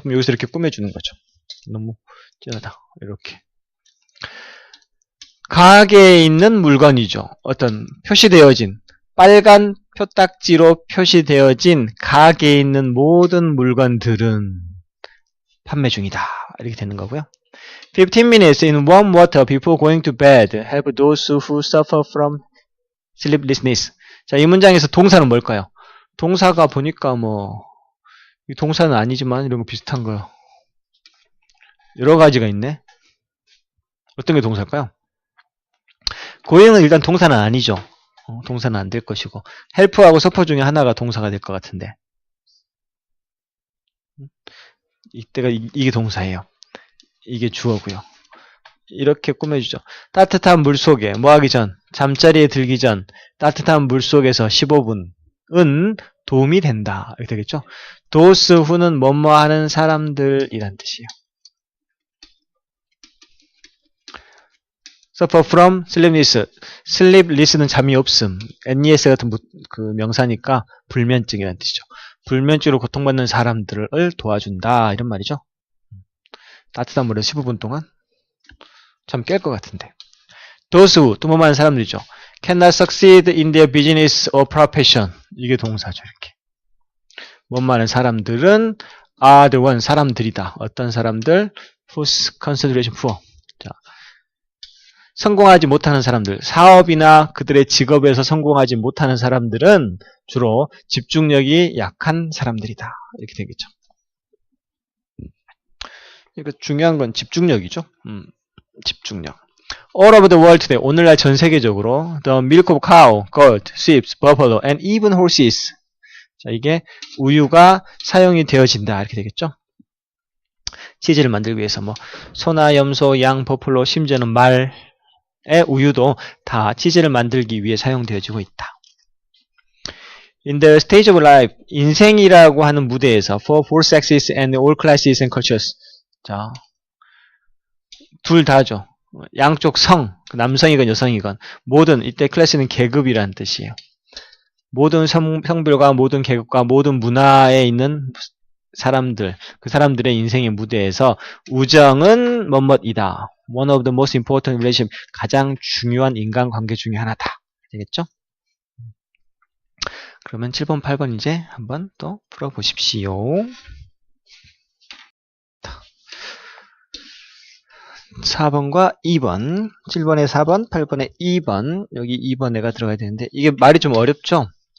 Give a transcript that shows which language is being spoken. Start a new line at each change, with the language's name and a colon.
Korean: 그럼 여기서 이렇게 꾸며주는 거죠. 너무 찌하다. 이렇게. 가게에 있는 물건이죠. 어떤 표시되어진, 빨간 표딱지로 표시되어진 가게에 있는 모든 물건들은 판매 중이다. 이렇게 되는 거고요.
English: 15 minutes in warm water before going to bed help those who suffer from sleeplessness.
Korean: 자, 이 문장에서 동사는 뭘까요? 동사가 보니까 이 동사는 아니지만 이런 거 비슷한 거요. 여러 가지가 있네. 어떤 게 동사일까요? going은 일단 동사는 아니죠. 동사는 안 될 것이고 help하고 suffer 중에 하나가 동사가 될 것 같은데 이때가 이게 동사예요. 이게 주어고요. 이렇게 꾸며주죠. 따뜻한 물 속에 뭐 하기 전, 잠자리에 들기 전 따뜻한 물 속에서 15분은 도움이 된다. 이렇게 되겠죠. those who는 뭐뭐 하는 사람들이란 뜻이에요.
English: suffer from sleeplessness.
Korean: sleepless는 잠이 없음. NES 같은 그 명사니까 불면증이란 뜻이죠. 불면증으로 고통받는 사람들을 도와준다. 이런 말이죠. 따뜻한 물에 15분 동안 잠 깰 것 같은데. those who, 또 뭐만 하는 사람들이죠.
English: cannot succeed in their business or profession.
Korean: 이게 동사죠. 이렇게. 뭐만 하는 사람들은
English: are the one,
Korean: 사람들이다. 어떤 사람들?
English: whose concentration poor.
Korean: 자, 성공하지 못하는 사람들, 사업이나 그들의 직업에서 성공하지 못하는 사람들은 주로 집중력이 약한 사람들이다. 이렇게 되겠죠. 그러니까 중요한 건 집중력이죠. 집중력.
English: All over the world today,
Korean: 오늘날 전 세계적으로
English: the milk of cow, goat, sheep, buffalo, and even horses.
Korean: 자, 이게 우유가 사용이 되어진다. 이렇게 되겠죠. 치즈를 만들기 위해서 뭐 소나 염소, 양, 버플로, 심지어는 말의 우유도 다 치즈를 만들기 위해 사용되어지고 있다.
English: In the stage of life,
Korean: 인생이라고 하는 무대에서
English: for both sexes and all classes and cultures.
Korean: 자, 둘 다죠. 양쪽 성, 남성이건 여성이건 모든, 이때 클래스는 계급이라는 뜻이에요. 모든 성별과 모든 계급과 모든 문화에 있는 사람들, 그 사람들의 인생의 무대에서 우정은 뭐뭐이다.
English: One of the most important relationship,
Korean: 가장 중요한 인간관계 중에 하나다. 되겠죠? 그러면 7번, 8번 이제 한번 또 풀어보십시오. 4번과 2번, 7번에 4번, 8번에 2번, 여기 2번에가 들어가야 되는데 이게 말이 좀 어렵죠?